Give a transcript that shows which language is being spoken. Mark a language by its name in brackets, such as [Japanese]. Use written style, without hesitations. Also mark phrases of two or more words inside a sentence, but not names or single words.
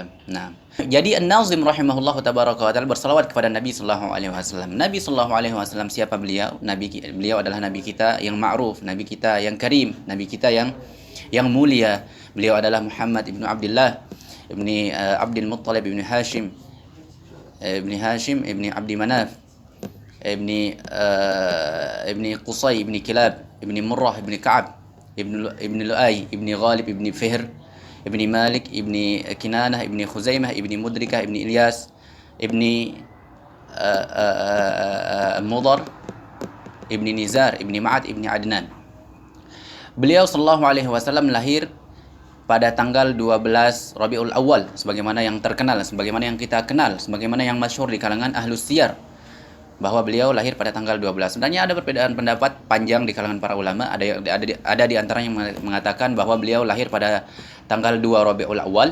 [Indonesian] Nah, jadi An-Nazim [Arabic] رحمه الله تبارك وتعالى [Indonesian] bersalawat kepada Nabi [Arabic] صلى الله عليه وسلم. [Indonesian] Nabi [Arabic] صلى الله عليه وسلم, [Indonesian] siapa beliau? Beliau adalah nabi kita yang ma'ruf, nabi kita yang karim, nabi kita yang mulia. Beliau adalah Muhammad ibnu Abdullah ibni Abdul Muttalib ibni Hashim ibni Abdi Manaf ibni Qusay ibni Kilab ibni Murrah ibni Ka'ab ibni Lu'ay ibni Ghalib ibni Fihr ibni Malik ibni Kinanah ibni Khuzaimah ibni Mudrikah ibni Ilyas ibni Mudar ibni Nizar ibni Ma'ad ibni Adnan. Beliau [Arabic] صلى الله عليه وسلم [Indonesian] lahir pada tanggal 12 Rabiul Awal, sebagaimana yang terkenal, sebagaimana yang kita kenal, sebagaimana yang masyhur di kalangan [Arabic] أهل السير, [Indonesian] bahwa beliau lahir pada tanggal 12. Sebenarnya ada perbedaan pendapat panjang di kalangan para ulama. Ada di antara yang mengatakan bahwa beliau lahir pada tanggal 2 Rabiul Awal.